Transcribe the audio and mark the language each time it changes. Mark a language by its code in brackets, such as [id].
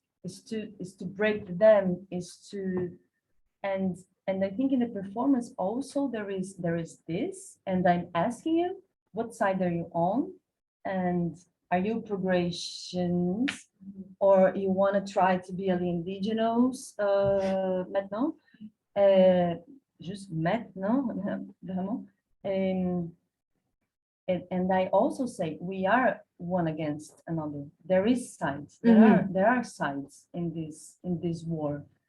[en] Is to break them, is to, and I think in the performance also there is this, and I'm asking you, what side are you on? And are you progressions, or you want to try to be indigenous [fr] maintenant? Juste maintenant, vraiment. [en] And I also say we are one against another. There is sides. There are sides in this war.